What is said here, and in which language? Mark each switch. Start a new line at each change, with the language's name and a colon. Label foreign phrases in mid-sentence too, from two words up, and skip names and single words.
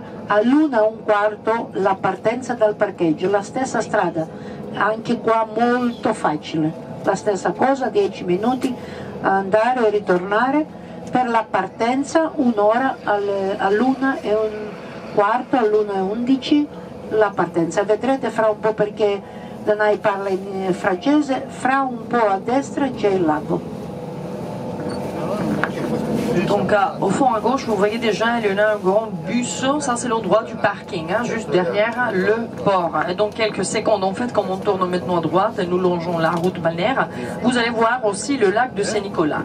Italian: All'1:15 la partenza dal parcheggio, la stessa strada, anche qua molto facile, la stessa cosa, 10 minuti andare e ritornare. Per la partenza un'ora, all'1:15, all'1:11 la partenza. Vedrete fra un po', perché Danai parla in francese, fra un po' a destra c'è il lago.
French: Donc au fond à gauche, vous voyez déjà, il y en a un grand bus, ça c'est l'endroit du parking, juste derrière le port. Et donc quelques secondes en fait, comme on tourne maintenant à droite et nous longeons la route balnéaire, vous allez voir aussi le lac de Saint-Nicolas.